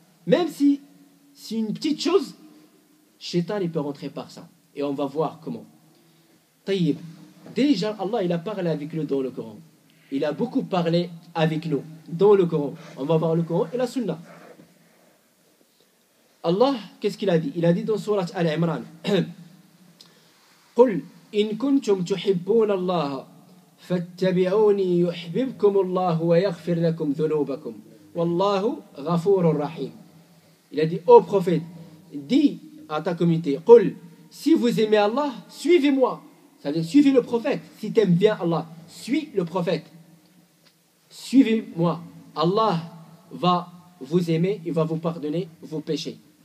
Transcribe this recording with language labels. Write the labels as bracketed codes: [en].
[fr] Même si c'est une petite chose, shaitan, il peut rentrer par ça. Et on va voir comment. Taïb. Déjà, Allah, il a parlé avec nous dans le Coran. Il a beaucoup parlé avec nous dans le Coran. On va voir le Coran et la Sunna. Allah, qu'est-ce qu'il a dit? Il a dit dans [ar] Surat Al-Imran, قل إن كنتم تحبون الله فاتبعوني يحببكم الله ويغفر لكم ذنوبكم والله غفور رحيم. [fr] Il a dit ô prophète, dis à ta communauté, قل, si vous aimez Allah, suivez-moi. Ça veut dire suivez le prophète. Si tu aimes bien Allah, suis le prophète. Suivez-moi. Allah va vous aimer, il va vous pardonner vos péchés.